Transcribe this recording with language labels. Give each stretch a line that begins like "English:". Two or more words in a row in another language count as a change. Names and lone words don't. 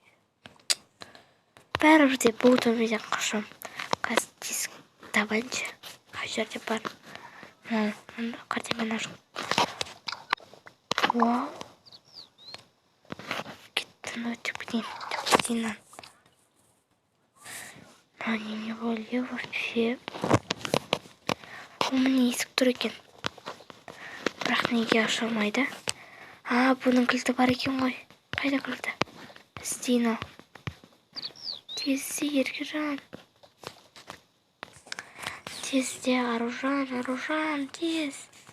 Kazakh: Бәрібір де бұл түрмеден қашам. Қазір тесік табаншы. Қай жерде бар? Картинаны ашып. Вау. Кеттім өтіп кетейін.
Russian: Они не были вообще.
Kazakh: Міне есік тұр екен. Бірақ неге аша алмайды? Бұның кілті бар екен ғой. Қайда кілті? Іздейін ау. Тезде, Ергежан. Тезде, Аружан, тез.